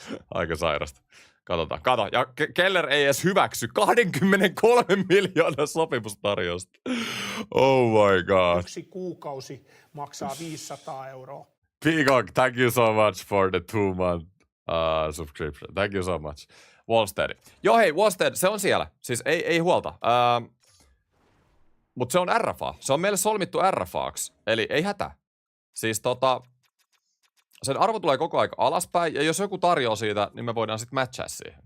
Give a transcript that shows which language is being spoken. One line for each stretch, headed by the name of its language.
Finnish: Aika sairasta. Katsotaan. Ja Keller ei edes hyväksy 23 miljoonaa sopimustarjousta.
English: Oh my god.
Finnish: 1 kuukausi maksaa 500 €.
English: Peacock, thank you so much for the 2-month subscription. Thank you so much. Wallstead.
Finnish: Joo hei, Wallstead, se on siellä. Siis ei huolta. Mutta se on RFA. Se on meille solmittu RFAksi. Eli ei hätä. Siis sen arvo tulee koko aika alaspäin, ja jos joku tarjoaa siitä, niin me voidaan sitten matchaa siihen.